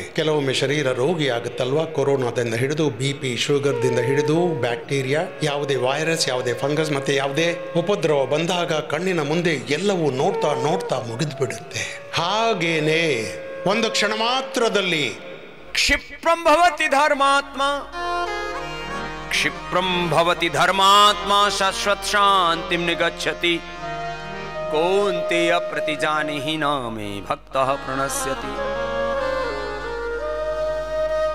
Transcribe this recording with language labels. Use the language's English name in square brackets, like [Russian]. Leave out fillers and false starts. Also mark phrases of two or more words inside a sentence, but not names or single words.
[Kannada] ಕೆಲವೊಮ್ಮೆ ಶರೀರ ರೋಗಿ ಆಗುತ್ತಲ್ವಾ, ಕೊರೋನಾದಿಂದ ಹಿಡಿದು BP, ಶುಗರ್ದಿಂದ ಹಿಡಿದು ಬ್ಯಾಕ್ಟೀರಿಯಾ, ಯಾವುದೇ ವೈರಸ್, ಯಾವುದೇ ಫಂಗಸ್, ಮತ್ತೆ ಯಾವುದೇ ಉಪದ್ರವ ಬಂದಾಗ ಕಣ್ಣಿನ ಮುಂದೆ ಎಲ್ಲವೂ ನೋಡ್ತಾ ನೋಡ್ತಾ ಮುಗಿದು ಬಿಡುತ್ತೆ. ಹಾಗೇನೆ ಒಂದು ಕ್ಷಣ ಮಾತ್ರದಲ್ಲಿ [Sanskrit] क्षिप्रं भवति धर्मात्मा, क्षिप्रं भवति धर्मात्मा शाश्वत शांतिं निगच्छति, कौन्तेय प्रतिजानीहि न मे भक्तः प्रणश्यति.